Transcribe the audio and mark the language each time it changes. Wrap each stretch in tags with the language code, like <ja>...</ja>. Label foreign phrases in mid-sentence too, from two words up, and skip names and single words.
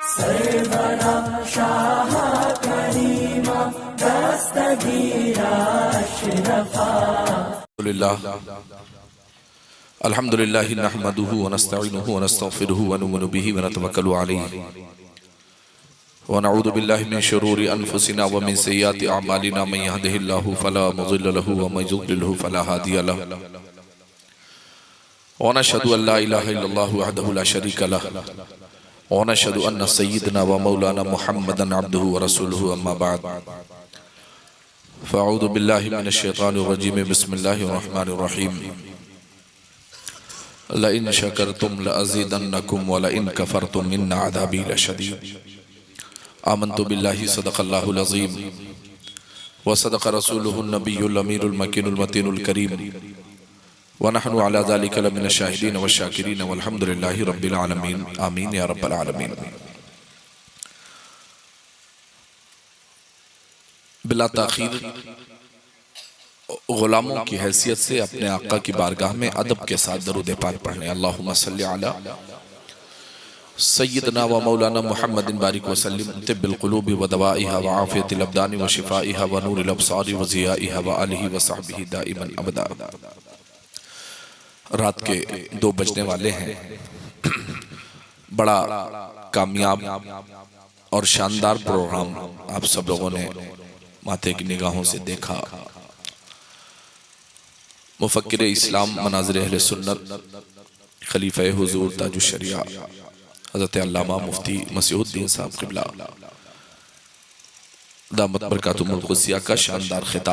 <ur>سرورا شاہ کریما دستگیرا اشرفا.</ur> <ar>الحمد لله نحمده ونستعينه ونستغفره ونؤمن به ونتوكل عليه ونعوذ بالله من شرور أنفسنا ومن سيئات أعمالنا من يهده الله فلا مضل له ومن يضلله فلا هادي له ونشهد أن لا إله إلا الله وحده لا شريك له ونشهد أن سيدنا ومولانا محمدا عبده ورسوله أما بعد فأعوذ بالله من الشيطان الرجيم بسم الله الرحمن الرحيم لئن شكرتم لأزيدنكم ولئن كفرتم إن عذابي لشديد. آمنت بالله صدق الله العظيم وصدق رسوله النبي الأمين المكين المتين الكريم ونحن على ذلك لمن الشاهدين والشاكرين والحمد لله رب العالمين. آمين يا رب العالمين.</ar> <ur>بلا تاخیر غلاموں کی حیثیت سے اپنے آقا کی بارگاہ میں ادب کے ساتھ درود پاک پڑھنے.</ur> <ar>اللهم صل على سيدنا ومولانا محمد بارك وسلم طب القلوب ودوائها وعافية الأبدان وشفائها ونور الأبصار وضيائها وآله وصحبه دائما أبدا.</ar> <ur>رات کے 2 بجنے والے ہیں. بڑا کامیاب اور شاندار پروگرام آپ سب لوگوں نے ماتھے کی نگاہوں سے دیکھا. مفکر اسلام مناظر اہل سنت خلیفہ حضور تاج الشریعہ حضرت علامہ مفتی مسیح الدین صاحب قبلہ</ur> <ar>دامت بركاته القدسية</ar> <ur>کا شاندار خطاب.</ur>